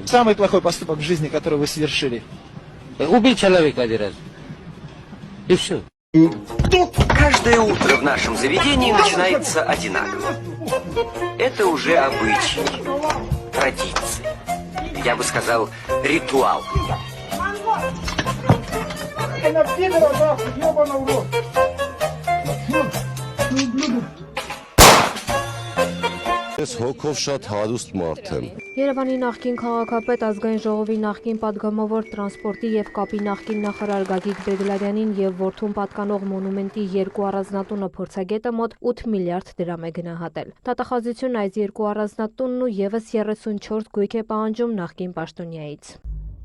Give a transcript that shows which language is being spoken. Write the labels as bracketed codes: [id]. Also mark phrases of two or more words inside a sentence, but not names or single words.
[ru] Самый плохой поступок в жизни, который вы совершили? Убить человека один раз. И все. Каждое утро в нашем заведении начинается одинаково. Это уже обычай, традиция. Я бы сказал, ритуал. [hy] Ես հոգով շատ հարուստ մարդ եմ։ Երևանի նախկին քաղաքապետ, ազգային ժողովի նախկին պատգամավոր, տրանսպորտի եւ կապի նախկին նախարար Գագիկ Բեգլարյանին եւ որդուն պատկանող մոնումենտի 2 առանձնատունը փորձագետը մոտ 8 միլիարդ դրամ է գնահատել։ Դատախազությունն այս 2 առանձնատունն ու եւս 34 գույք է պահանջում նախկին պաշտոնյայից։